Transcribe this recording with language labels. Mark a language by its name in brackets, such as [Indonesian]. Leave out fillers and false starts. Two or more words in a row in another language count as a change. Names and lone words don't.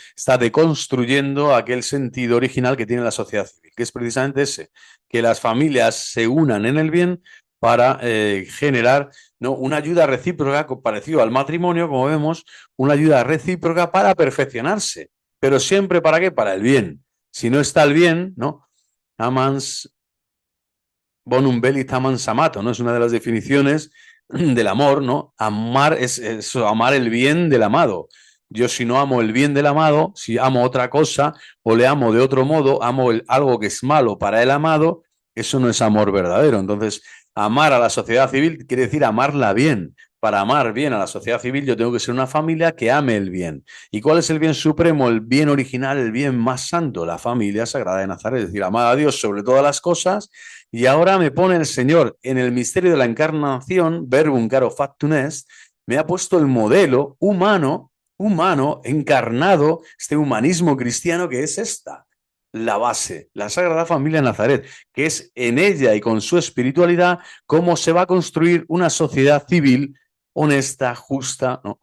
[Spanish] Está deconstruyendo aquel sentido original que tiene la sociedad civil, que es precisamente ese, que las familias se unan en el bien para generar, ¿no? Una ayuda recíproca parecido al matrimonio, como vemos, una ayuda recíproca para perfeccionarse. Pero siempre ¿para qué? Para el bien. Si no está el bien, ¿no? [Latin] Amans bonum velit amans amato, [Spanish] ¿no? Es una de las definiciones del amor, ¿no? Amar es amar el bien del amado. Yo si no amo el bien del amado, si amo otra cosa o le amo de otro modo, amo algo que es malo para el amado, eso no es amor verdadero. Entonces, amar a la sociedad civil quiere decir amarla bien. Para amar bien a la sociedad civil yo tengo que ser una familia que ame el bien. ¿Y cuál es el bien supremo, el bien original, el bien más santo? La familia sagrada de Nazaret, es decir, amar a Dios sobre todas las cosas. Y ahora me pone el Señor en el misterio de la encarnación, [Latin] verbum caro factum est, [Spanish] me ha puesto el modelo humano, encarnado, este humanismo cristiano que es la base, la Sagrada Familia de Nazaret, que es en ella y con su espiritualidad cómo se va a construir una sociedad civil honesta, justa, ¿no?